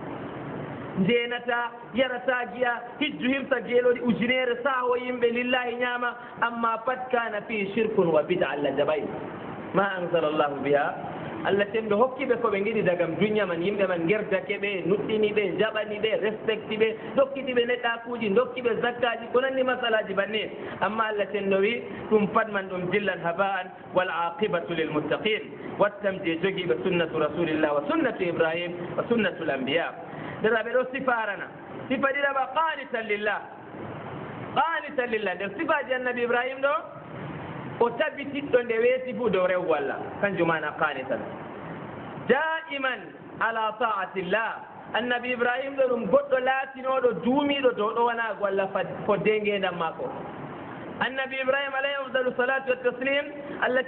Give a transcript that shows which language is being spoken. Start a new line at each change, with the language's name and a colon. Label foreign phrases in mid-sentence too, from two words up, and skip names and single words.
Fula: jeenata yarata giya hijju hirsa geeloɗi ujunere saaho yimɓe lillahi ñaama amma pat kana
Arabic: في شرك وبدعة
Fula: allah jaɓay
Arabic: ما أنزل الله بها
Fula: allah temɓe hokkiɓe koɓe giɗi dagam duña man yimɓe man gerdake ɓe nuɗɗini ɓe jaɓani ɓe respecti ɓe dokkitiɓe neɗɗakuji dokkiɓe zakkaji ko nanni masalaji banni amma allah tenno wi ɗum pat man ɗum dillan
Arabic: هباء والعاقبة للمتقين
Fula: wattam je jogiiɓe
Arabic: سنة رسول الله وسنة إبراهيم وسنة الأنبياء
Fula: deraɓe ɗo sifarana sifa ɗiɗaɓa qanitan lillah nder sifaji annabi ibrahima ɗo o tabbitiɗɗo nde weeti fuu dow rewgo allah kanjum mana
Arabic: قانتا دائما على طاعة الله
Fula: annabi ibrahima ɗo ɗum goɗɗo laatinoɗo duumiɗo dow ɗo wanago allah fodde ngendam maako annabi ibrahima
Arabic: عليه أفضل الصلاة والتسليم
Fula: allah